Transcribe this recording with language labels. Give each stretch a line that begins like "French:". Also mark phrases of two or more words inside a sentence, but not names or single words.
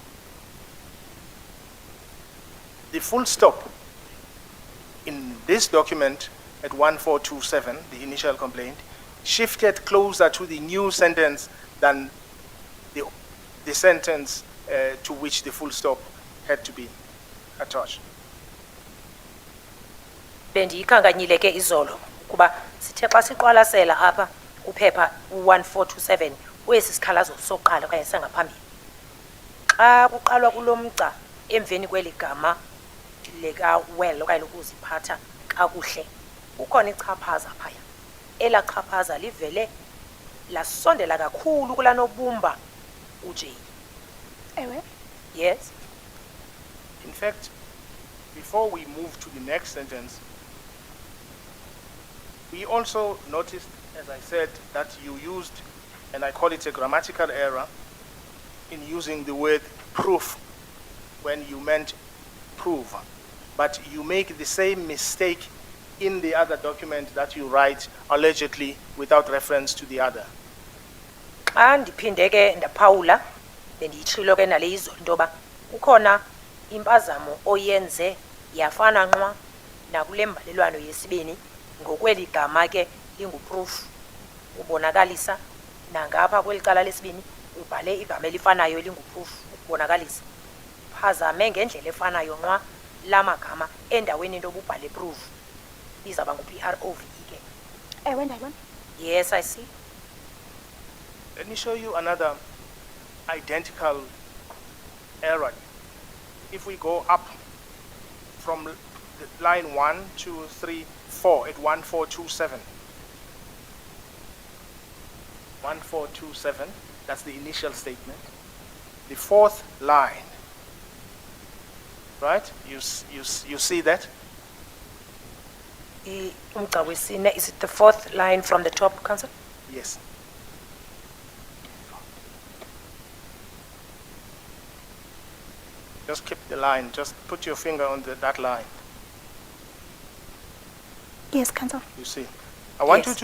English: the full stop in this document at 1427, the initial complaint, shifted closer to the new sentence than the sentence to which the full stop had to be attached.
Xhosa: Bendiyikhankanyile ke izolo kuba sithe xa siqwalasela apha kuphepha 1427 kwesi sikhalazo soqala okanye sangaphambili. Xa kuqalwa kulomgca emveni kweli gama leka well okanye lokuziphatha kakuhle ukhona ichaphaza phaya. Ela chaphaza livele lasondela kakhulu kula nobumba uJ. Ewe.
English: Yes. In fact, before we move to the next sentence, we also noticed, as I said, that you used, and I call it a grammatical error, in using the word proof when you meant prove. But you make the same mistake in the other document that you write allegedly without reference to the other.
Xhosa: Xa ndiphinde ke ndaphawula bendiyitshilo ke nale izolo into yoba kukhona impazamo oyenze yafana nqwa nakule mbalelwano yesibini ngokweli gama ke linguproof ubonakalisa nangapha kweli cala lesibini ubhale igama elifanayo elinguproof ubonakalisa phazame ngendlela efanayo nqwa lamagama endaweni into obubhale proof izaba ngu-PROV ke. Ewe, ndayibona.
English: Yes, I see. Let me show you another identical error. If we go up from the line 1, 2, 3, 4 at 1427. 1427, that's the initial statement. The fourth line, right? You see that?
Xhosa: Umgca wesine,
English: is it the fourth line from the top, Council? Yes. Just keep the line, just put your finger on that line. Yes, Council. You see. I want you